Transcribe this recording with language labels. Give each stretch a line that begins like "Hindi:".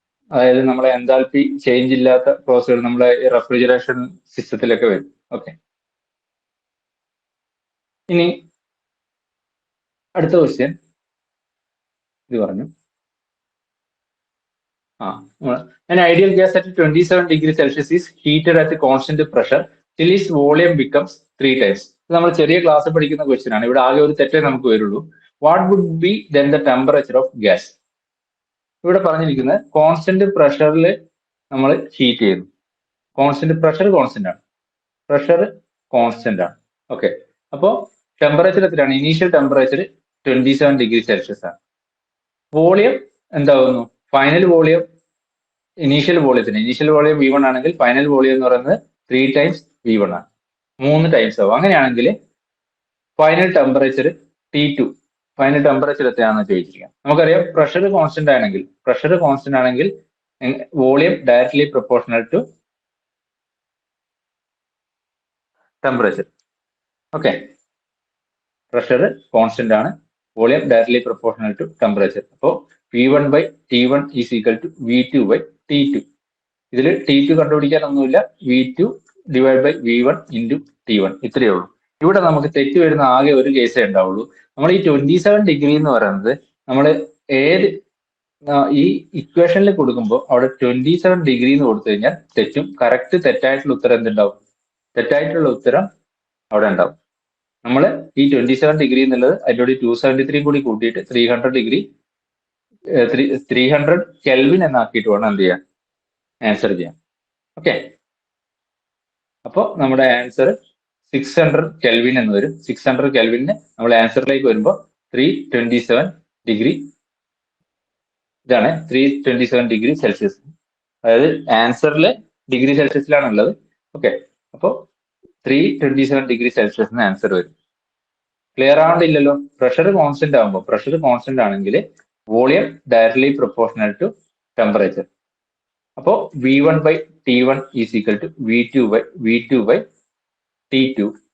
Malayalam: അതായത് നമ്മളെ enthalpy change ഇല്ലാത്ത പ്രോസസ്സുകൾ നമ്മളെ റെഫ്രിജറേഷൻ സിസ്റ്റത്തിലൊക്കെ വരും. ഓക്കെ, ഇനി അടുത്ത ക്വസ്റ്റ്യൻ ഇത് പറഞ്ഞു.
English: An ideal gas at 27 degrees Celsius is heated at a constant pressure till its volume becomes 3 times.
Malayalam: ഇത് നമ്മൾ ചെറിയ ക്ലാസ് പഠിക്കുന്ന ക്വസ്റ്റ്യൻ ആണ്. ഇവിടെ ആകെ ഒരു തെറ്റേ നമുക്ക് വരുള്ളൂ.
English: What would be then the temperature of gas?
Malayalam: ഇവിടെ പറഞ്ഞിരിക്കുന്നത് കോൺസ്റ്റന്റ് പ്രഷറിൽ നമ്മൾ ഹീറ്റ് ചെയ്യുന്നു. കോൺസ്റ്റന്റ് പ്രഷർ കോൺസ്റ്റന്റ് ആണ്, പ്രഷർ കോൺസ്റ്റന്റ് ആണ്. ഓക്കെ, അപ്പോൾ ടെമ്പറേച്ചർ എത്രയാണ്? ഇനീഷ്യൽ ടെമ്പറേച്ചർ 27 ഡിഗ്രി സെൽഷ്യസ് ആണ്. വോളിയം എന്താകുന്നു? Final volume initial volume V1 ആണെങ്കിൽ ഫൈനൽ വോളിയം എന്ന് പറയുന്നത് 3 ടൈംസ് V1 ആണ്, 3 ടൈംസ് ആവും. അങ്ങനെയാണെങ്കിൽ final temperature T2, final temperature എത്രയാണെന്ന് ചോദിച്ചിരിക്കാം. നമുക്കറിയാം പ്രഷർ കോൺസ്റ്റന്റ് ആണെങ്കിൽ volume
English: Directly proportional to temperature.
Malayalam: Okay, pressure constant ആണ്, volume
English: Directly proportional to temperature.
Malayalam: അപ്പോൾ
English: V1 by T1 is equal to V2 by T2.
Malayalam: ഇതിൽ T2 കണ്ടുപിടിക്കാനൊന്നുമില്ല, V2 divide by V1 into T1, ഇത്രയേ ഉള്ളൂ. ഇവിടെ നമുക്ക് തെറ്റ് വരുന്ന ആകെ ഒരു കേസേ ഉണ്ടാവുള്ളൂ. നമ്മൾ ഈ 27 ഡിഗ്രി എന്ന് പറയുന്നത് നമ്മൾ ഏത് ഈ ഇക്വേഷനിൽ കൊടുക്കുമ്പോൾ അവിടെ 27 ഡിഗ്രി എന്ന് കൊടുത്തു കഴിഞ്ഞാൽ തെറ്റും. കറക്റ്റ് തെറ്റായിട്ടുള്ള ഉത്തരം എന്തുണ്ടാവും? തെറ്റായിട്ടുള്ള ഉത്തരം അവിടെ ഉണ്ടാവും. നമ്മൾ ഈ 27 ഡിഗ്രി എന്നുള്ളത് അതിൻ്റെ 273 കൂടി കൂട്ടിയിട്ട് 300 ഡിഗ്രി 300 കെൽവിൻ എന്നാക്കിയിട്ട് വേണം എന്ത് ചെയ്യാൻ? ആൻസർ ചെയ്യാം. ഓക്കെ, അപ്പോൾ നമ്മുടെ ആൻസർ 600 കെൽവിൻ എന്ന് വരും. 600 കെൽവിന് നമ്മൾ ആൻസറിലേക്ക് വരുമ്പോൾ 327 ഡിഗ്രി, ഇതാണ് 327 ഡിഗ്രി സെൽഷ്യസ്. അതായത് ആൻസറിൽ ഡിഗ്രി സെൽഷ്യസിലാണ് ഉള്ളത്. ഓക്കെ, അപ്പോൾ 327 ഡിഗ്രി സെൽഷ്യസിന് ആൻസർ വരും. ക്ലിയർ ആവണ്ടില്ലല്ലോ? പ്രഷർ കോൺസ്റ്റന്റ് ആണെങ്കിൽ volume
English: Directly proportional to temperature.
Malayalam: അപ്പോൾ
English: V1 by T1 is equal to V2 by T2.